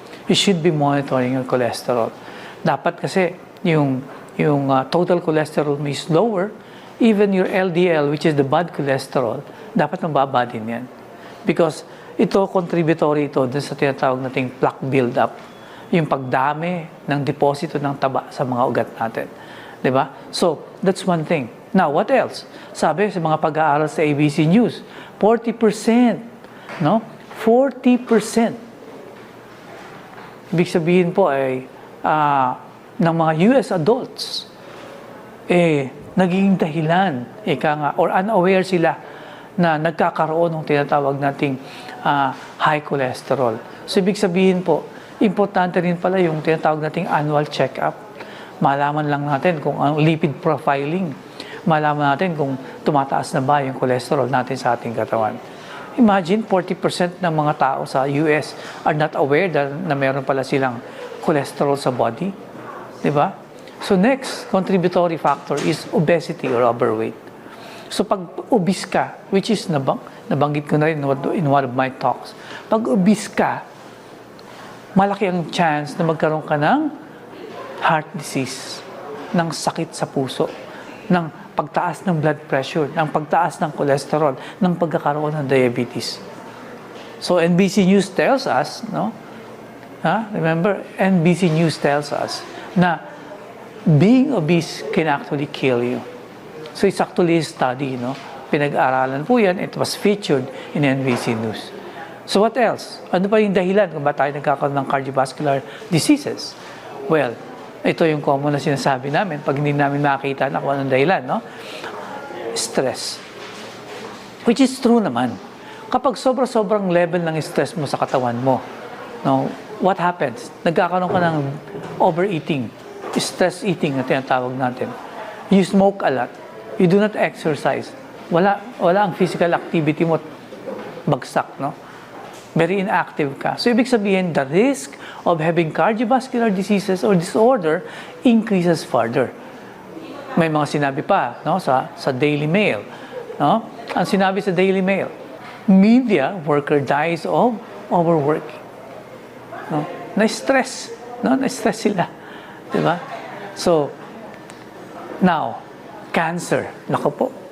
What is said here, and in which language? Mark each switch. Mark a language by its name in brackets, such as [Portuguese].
[English] You should be monitoring your cholesterol. [Filipino] Dapat kasi yung total cholesterol mo [English] is lower, even your LDL, which is the bad cholesterol, [Filipino] dapat mababa din yan. Because ito, contributory ito dun sa tinatawag nating plaque build-up. Yung pagdami ng deposito ng taba sa mga ugat natin. Diba? [English] So, that's one thing. Now, what else? [Filipino] Sabi sa mga pag-aaral sa ABC News, [English] 40%. 40%. [Filipino] Ibig sabihin po ay ng mga US adults, naging dahilan, or unaware sila na nagkakaroon ng tinatawag nating high cholesterol. So, ibig sabihin po, importante rin pala yung tinatawag nating annual check-up. Malaman lang natin kung ang lipid profiling. Malaman natin kung tumataas na ba yung cholesterol natin sa ating katawan. Imagine, 40% ng mga tao sa US [English] are not aware [Filipino] na meron pala silang cholesterol sa body. Diba? [English] So next contributory factor is obesity or overweight. [Filipino] So pag obese ka, which is nabanggit ko na rin in one of my talks, pag obese ka, malaki ang chance na magkaroon ka ng heart disease, ng sakit sa puso, ng pagtaas ng blood pressure, ng pagtaas ng cholesterol, ng pagkakaroon ng diabetes. [English] So NBC News tells us, no? Remember, NBC News tells us na being obese can actually kill you. So it's actually a study, no? [Filipino] Pinag-aralan po yan. [English] It was featured in NBC News. So what else? [Filipino] Ano pa yung dahilan kung ba tayo nagkakaroon ng cardiovascular diseases? Well, ito yung common na sinasabi namin pag hindi namin makita na kung anong dahilan, no? Stress. Which is true naman. Kapag sobrang level ng stress mo sa katawan mo, no, what happens? Nagkakaroon ka ng overeating, stress eating na tinatawag natin. [English] You smoke a lot. You do not exercise. [Filipino] Wala ang physical activity mo, bagsak, no? Very inactive ka. [English] So, ibig sabihin, the risk of having cardiovascular diseases or disorder increases further. [Filipino] May mga sinabi pa, no, sa Daily Mail, no? Ang sinabi sa Daily Mail, [English] media worker dies of overworking. No? [Filipino] Na-stress, no? Na-stress sila. Diba? So, now, cancer. Naku po.